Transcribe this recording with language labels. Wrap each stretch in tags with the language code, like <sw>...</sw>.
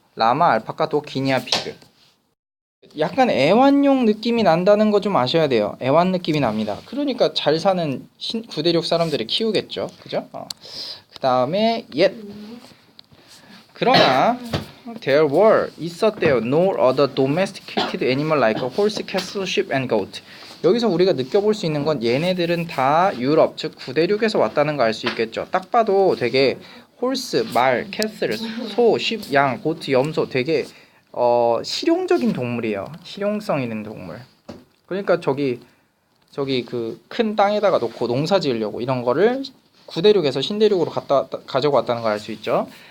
<ko>라마, 알파카, 독, 기니아 피그. 약간 애완용 느낌이 난다는 거 좀 아셔야 돼요. 애완 느낌이 납니다. 그러니까 잘 사는 구대륙 사람들이 키우겠죠. 그죠? 그 다음에 그러나 there were 있었대요.</ko> <en>No other domesticated animal like a horse, cattle, sheep and goat.</en> <ko>여기서 우리가 느껴볼 수 있는 건 얘네들은 다 유럽, 즉 구대륙에서 왔다는 거 알 수 있겠죠. 딱 봐도 되게 홀스, 말, 캐슬, 소, 쉽, 양, 고트, 염소 되게 실용적인 동물이에요. 실용성 있는 동물. 그러니까 저기 그 큰 땅에다가 놓고 농사 지으려고 이런 거를 구대륙에서 신대륙으로 가져고 왔다는 걸 알 수 있죠.</ko>